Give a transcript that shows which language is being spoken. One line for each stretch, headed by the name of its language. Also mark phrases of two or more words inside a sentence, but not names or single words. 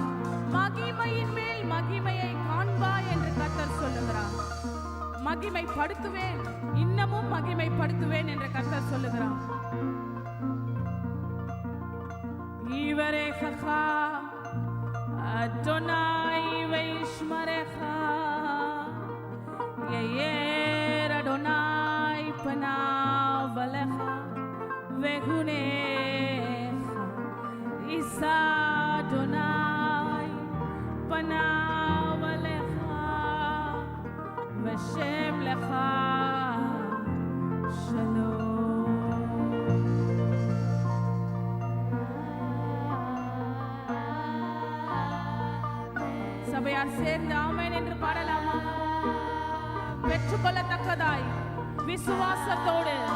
Tamil: மகிமையின் மேல் மகிமையை காண்பாய் என்று கர்த்தர் சொல்லுகிறார். மகிமைப்படுத்துவேன், இன்னமும் மகிமைப்படுத்துவேன் என்று கர்த்தர் சொல்லுகிறார்.
Hebrew: יברכך אדוני וישמרך יאר אדוני פניו אליך ויחנך ישא אדוני פניו אליך וישם לך שלום.
Tamil: சபையார் சேர்ந்து ஆமென் என்று பாடலாமா? பெற்றுக்கொள்ளத்தக்கதாய் விசுவாசத்தோடு